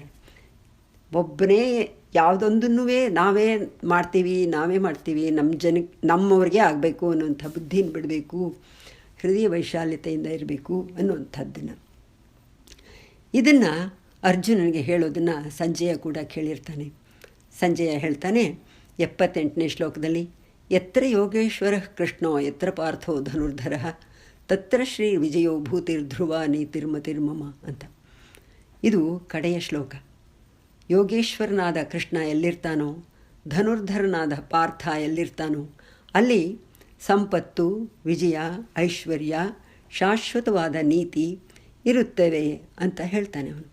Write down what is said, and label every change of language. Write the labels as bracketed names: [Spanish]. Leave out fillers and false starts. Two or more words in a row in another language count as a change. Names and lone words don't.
[Kannada] ಒಬ್ಬನೇ ಯಾವುದೊಂದನ್ನೂ ನಾವೇ ಮಾಡ್ತೀವಿ, ನಮ್ಮವ್ರಿಗೆ ಆಗಬೇಕು ಅನ್ನೋಂಥ ಬುದ್ಧಿನ ಬಿಡಬೇಕು, ಹೃದಯ ವೈಶಾಲ್ಯತೆಯಿಂದ ಇರಬೇಕು ಅನ್ನುವಂಥದ್ದನ್ನು. ಇದನ್ನು ಅರ್ಜುನನಿಗೆ ಹೇಳೋದನ್ನು ಸಂಜಯ ಕೂಡ ಕೇಳಿರ್ತಾನೆ. ಸಂಜಯ ಹೇಳ್ತಾನೆ 78ನೇ ಶ್ಲೋಕದಲ್ಲಿ, [Sanskrit] ಯತ್ರ ಯೋಗೇಶ್ವರ ಕೃಷ್ಣೋ ಯತ್ರ ಪಾರ್ಥೋ ಧನುರ್ಧರ ತತ್ರ ಶ್ರೀ ವಿಜಯೋ ಭೂತಿರ್ಧ್ರುವ ನೀತಿರ್ಮತಿರ್ಮಮ ಅಂತ. [Kannada] ಇದು ಕಡೆಯ ಶ್ಲೋಕ. ಯೋಗೇಶ್ವರನಾದ ಕೃಷ್ಣ ಎಲ್ಲಿರ್ತಾನೋ, ಧನುರ್ಧರನಾದ ಪಾರ್ಥ ಎಲ್ಲಿರ್ತಾನೋ, ಅಲ್ಲಿ ಸಂಪತ್ತು, ವಿಜಯ, ಐಶ್ವರ್ಯ, ಶಾಶ್ವತವಾದ ನೀತಿ ಇರುತ್ತವೆ ಅಂತ ಹೇಳ್ತಾನೆ ಅವನು.